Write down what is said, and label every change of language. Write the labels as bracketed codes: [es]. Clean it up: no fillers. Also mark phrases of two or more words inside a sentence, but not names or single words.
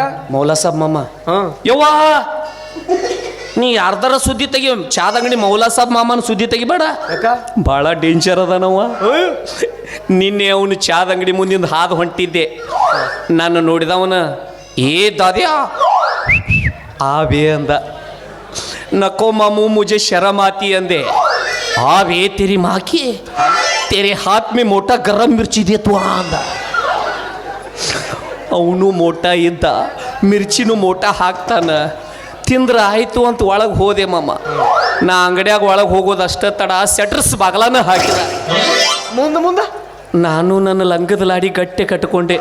[kn] ಮೌಲಾ ಸಾಬ್ ಮಾಮ. ಯವ್ವಾ ನೀ ಯಾರ್ದಾರ ಸುದ್ದಿ ತೆಗಿ. ಚಾದ ಅಂಗಡಿ ಮೌಲಾ ಸಾಬ್ ಮಾಮನ ಸುದ್ದಿ ತೆಗಿಬೇಡ. ಭಾಳ ಡೇಂಜರ್ ಅದಾನವ. ನಿನ್ನೆ ಅವನು ಚಾದ ಅಂಗಡಿ ಮುಂದಿಂದ ಹಾದು ಹೊಂಟಿದ್ದೆ. ನಾನು ನೋಡಿದವನ ಏ ದಾದ್ಯಾ ಆವೇ ಅಂದ. [ur] نکو ماموں مجھے شرم آتی अंदे. آوے تیری ماں کی، تیرے ہاتھ میں موٹا گرم مرچی دے تو अंद. [kn] ಅವನು ಮೋಟ ಇದ್ದ, ಮಿರ್ಚಿನೂ ಮೋಟ ಹಾಕ್ತಾನ. ತಿಂದ್ರೆ ಆಯಿತು ಅಂತ ಒಳಗೆ ಹೋದೆ ಮಾಮ. ನಾ ಅಂಗಡಿಯಾಗ ಒಳಗೆ ಹೋಗೋದು ಅಷ್ಟೇ ತಡ, ಸೆಟ್ರಸ್ ಬಾಗಲಾನ ಹಾಕಿದ. ಮುಂದೆ ನಾನು ನನ್ನ ಲಂಗದ ಲಾಡಿ ಗಟ್ಟೆ ಕಟ್ಕೊಂಡೆ.